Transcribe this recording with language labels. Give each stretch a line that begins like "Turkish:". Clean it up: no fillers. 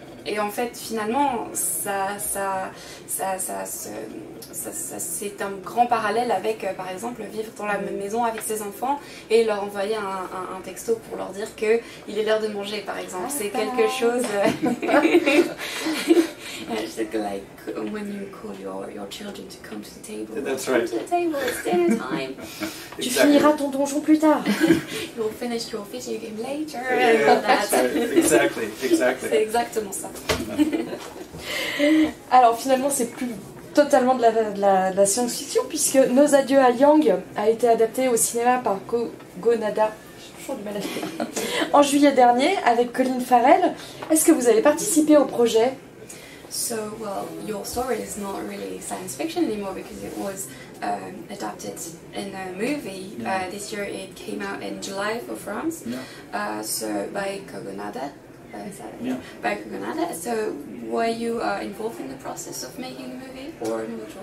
French: Et en fait, finalement, c'est un grand parallèle avec, par exemple, vivre dans la même maison avec ses enfants et leur envoyer un texto pour leur dire qu'il est l'heure de manger, par exemple. C'est quelque chose...
English: It's like when you call your children to come to the table. That's right. Come to the table, it's dinner time.
French: Tu finiras ton donjon plus tard.
English: You'll finish your video game later. Exactly.
French: C'est exactement ça. Alors finalement, c'est plus totalement de la science-fiction, puisque Nos adieux à Yang a été adapté au cinéma par Gonada. J'ai toujours du mal à dire. En juillet dernier, avec Colin Farrell. Est-ce que vous avez participé au projet?
English: So, well, your story is not really science fiction anymore because it was adapted in a movie. This year it came out in July for France. So by Kogonada. By Kogonada. So were you involved in the process of making a movie or not?